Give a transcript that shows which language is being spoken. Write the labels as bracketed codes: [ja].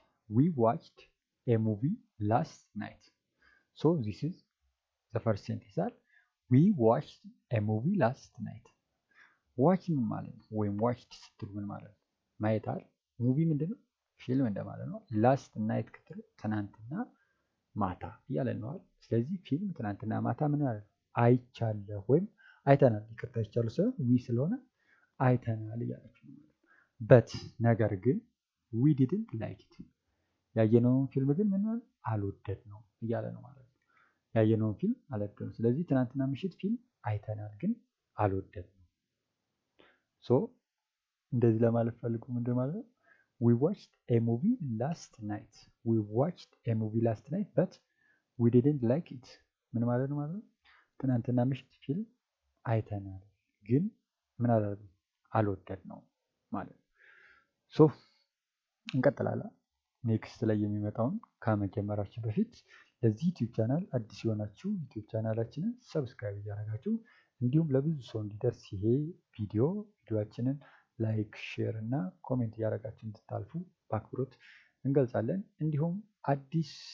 [en] we watched a movie last night. so this is the first sentence. we watched a movie last night. [am] watch ምን ማለት ነው? ወይም watched ስትሉ ምን ማለት ነው? ማየት አይደል? ሙቪ ምንድነው? ፊልም እንደማለት ነው። ላስት ናይት ክትሉ ትናንትና ማታ እያለን ነው አይደል? ስለዚህ ፊልም ትናንትና ማታ ምን ማለት ነው? አይቻለሁ ወይም አይተናል። ይቅርታ ይቻሉ ሳይሆን ዊ ስለሆነ አይተናል እያላችሁ ነው። በት ነገር ግን [en] ዊ ዲድንት ላይክ ኢት [am] ያየነውን ፊልም ግን ምን ማለት አልወደድነው እያለ ነው ማለት ነው። ያየነውን ፊልም አልወደድነው። ስለዚህ ትናንትና ምሽት ፊልም አይተናል ግን አልወደድነው። ሶ እንደዚህ ለማለት ፈልጉ ምንድን ማለት ነው? [en] we watched a movie last night. we watched a movie last night but we didn't like it. [am] ምን ማለት ነው ማለት ነው? ትናንትና ምሽት ፊልም አይተናል ግን ምን አላደረግንም አልወደድነው ማለት ነው። ሶ እንቀጥላለን። ኔክስት ላይ የሚመጣውን ከመጀመራችን በፊት ለዚህ ዩቲዩብ ቻናል አዲስ የሆናችሁ ዩቲዩብ ቻናላችንን ሰብስክራይብ እያደረጋችሁ እንዲሁም ለብዙ ሰው እንዲደርስ ይሄ ቪዲዮአችንን ላይክ፣ ሼር እና ኮሜንት እያደረጋችሁ እንድታልፉ በአክብሮት እንገልጻለን። እንዲሁም አዲስ